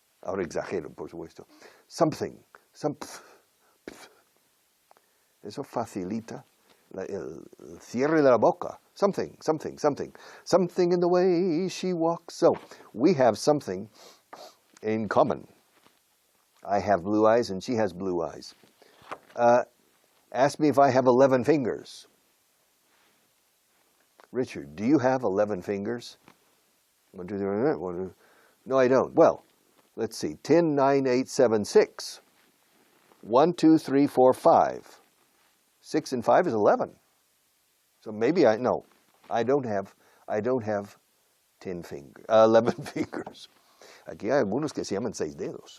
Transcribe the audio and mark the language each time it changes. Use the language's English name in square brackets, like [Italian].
[Spanish] Ahora exagero, por supuesto. [English] Something. [Spanish] Eso facilita el cierre de la boca. [English] Something. Something in the way she walks. So, we have something in common. I have blue eyes and she has blue eyes. Ask me if I have 11 fingers. Richard, do you have 11 fingers? 1, 2, 3, 4. No, I don't. Well, let's see. 10, 9, 8, 7, 6. 1, 2, 3, 4, 5. 6 and 5 is 11. So maybe I don't have 11 fingers. [Spanish] Aquí hay algunos que se llaman 6 dedos.